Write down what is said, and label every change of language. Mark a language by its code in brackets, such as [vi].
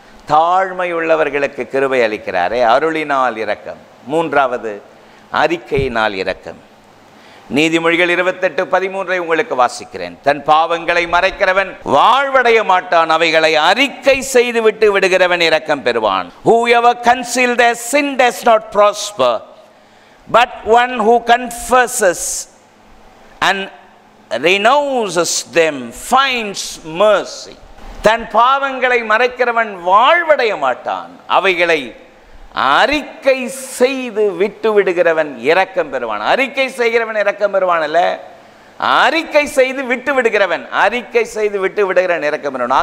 [ta] தாழ்மை உள்ளவர்களுக்கு கிருபை அளிக்கிறாரே, அருளினால் இரக்கம். 3வது அறிக்கையினால் இரக்கம். நீதிமொழிகள் 28:13 உங்களுக்கு வாசிக்கிறேன். தன் பாவங்களை மறைக்கிறவன் வாழ்வடைய மாட்டான், அவைகளை அறிக்கை செய்து விட்டு விடுகிறவன் இரக்கம் பெறுவான். [en] Whoever conceals their sin does not prosper, but one who confesses and renounces them finds mercy. [ta] தன் பாவங்களை மறைக்கிறவன் வாழ்வடைய மாட்டான், அவைகளை அறிக்கை செய்து விட்டு விடுகிறவன் இரக்கம் பெறுவான். அறிக்கை செய்கிறவன் இரக்கம் பெறுவான் அல்ல, அறிக்கை செய்து விட்டு விடுகிறவன், அறிக்கை செய்து விட்டு விடுகிறவன் இரக்கம் பெறுவான்.